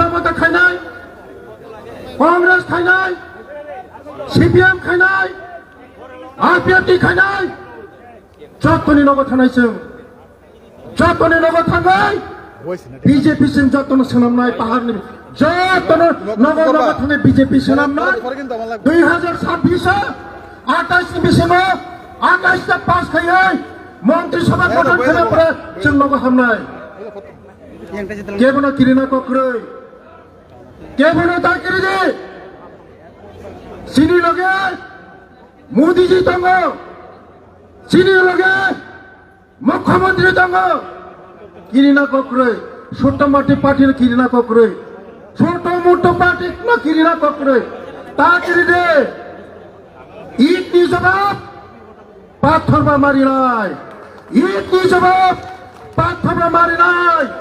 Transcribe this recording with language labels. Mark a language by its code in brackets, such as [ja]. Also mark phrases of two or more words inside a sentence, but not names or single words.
[trp] मता खायनाय कांग्रेस खायनाय सीपीएम खायनाय आरपीएफ खायनाय जतनि नगा थानाय जों जतनि नगा थांनाय बीजेपी सिं जतनो सोनामनाय पाहारनि जतनो नगा थानाय बीजेपी सोनामनाय 2026 28 बिसिमाव 28 ता पास खायै [bn] মন্ত্রিসভা গঠন করে পরে [trp] जों नगा हामनाय केबनो किरिना कक्रै केबनो दाकिरि जे सिनि लगे मोदी जी दङ सिनि लगे मुख्यमंत्री दङ किरिना कक्रै [hi] छोट मोटी पार्टी [trp] किरिना कक्रै [hi] छोट मोटो पार्टी [trp] न किरिना कक्रै दाकिरि दे इतनि जवाब पाथरबा मारिनाय इतनि जवाब पाथरबा मारिनाय